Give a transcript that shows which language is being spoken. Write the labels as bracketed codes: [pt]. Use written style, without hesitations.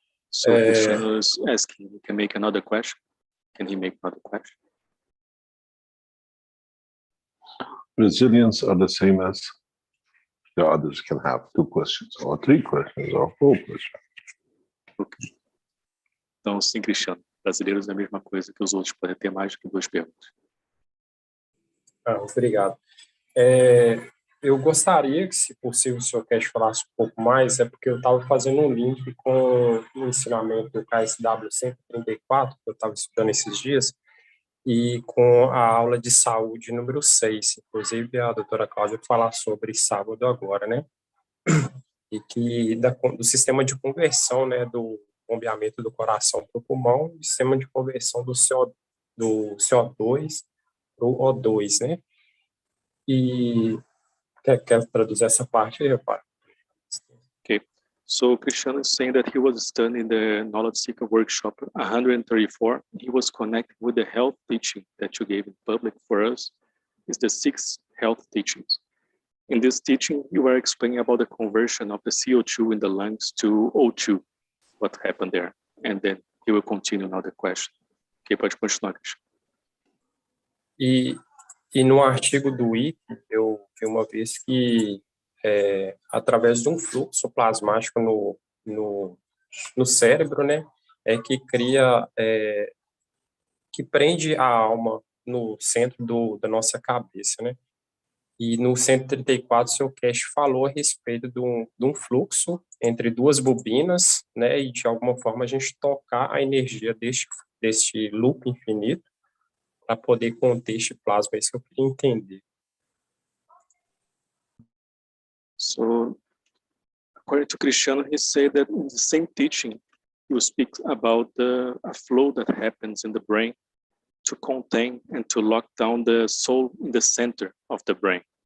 [en] So Cristiano is asking, you can make another question? Can he make another question? Brazilians are the same as the others can have 2 questions, or 3 questions, or 4 questions. Okay. [pt] Então, sim, Cristiano, brasileiros é a mesma coisa que os outros, podem ter mais do que 2 perguntas. Obrigado. Eu gostaria que, se possível, o senhor Keshe falasse um pouco mais, porque eu estava fazendo um link com o ensinamento do KSW 134, que eu estava estudando esses dias, e com a aula de saúde número 6. Inclusive, a doutora Cláudia falar sobre sábado agora, né? E que do sistema de conversão, né, do bombeamento do coração para o pulmão, e sistema de conversão do CO2 para o O2, né? E quer traduzir essa parte aí, rapaz? [en] Okay. So Cristiano is saying that he was studying the Knowledge Seeker Workshop 134. He was connected with the health teaching that you gave in public for us. It's the 6 health teachings. In this teaching, you were explaining about the conversion of the CO2 in the lungs to O2, what happened there. And then he will continue now the question. [pt] Okay, pode continuar, Cristiano. E no artigo do Wiki, eu vi uma vez que, através de um fluxo plasmático no cérebro, né, que cria, que prende a alma no centro da nossa cabeça, né? E no 134, o seu Keshe falou a respeito de um fluxo entre 2 bobinas, né, e de alguma forma a gente tocar a energia deste loop infinito para poder conter este plasma. É isso que eu queria entender. [en] So, according to Cristiano, he said that in the same teaching, you speak about a flow that happens in the brain to contain and to lock down the soul in the center of the brain.